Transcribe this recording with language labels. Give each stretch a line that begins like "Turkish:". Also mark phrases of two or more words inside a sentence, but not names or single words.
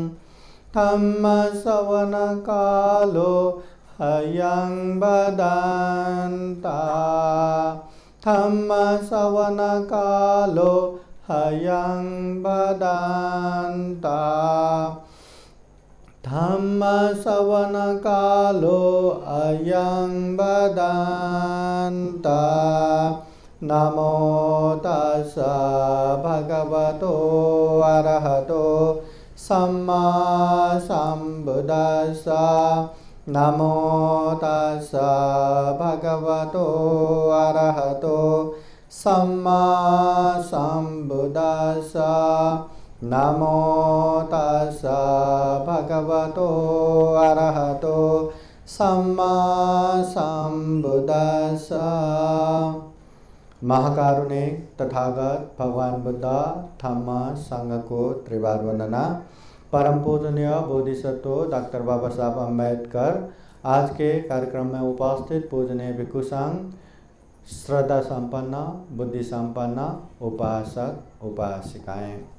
Pali: धम्मश्रवणकालो हयं वदन्ता धम्मश्रवणकालो हयं वदन्ता धम्मश्रवणकालो अयं वदन्ता नमो तस्स भगवतो अरहतो सम्मा सम्बुद्दस्स नमो तस्स भगवतो अरहतो सम्मा सम्बुद्दस्स नमो तस्स भगवतो अरहतो सम्मा सम्बुद्दस्स।
Hindi: महाकारुणिक तथागत भगवान बुद्ध धम्म संघ को त्रिवार वंदना। परम पूजनीय बोधिसत्व डॉक्टर बाबा साहब अम्बेडकर, आज के कार्यक्रम में उपस्थित पूजनीय भिक्षु संघ, श्रद्धा संपन्न बुद्धि संपन्न उपासक उपासिकाएं।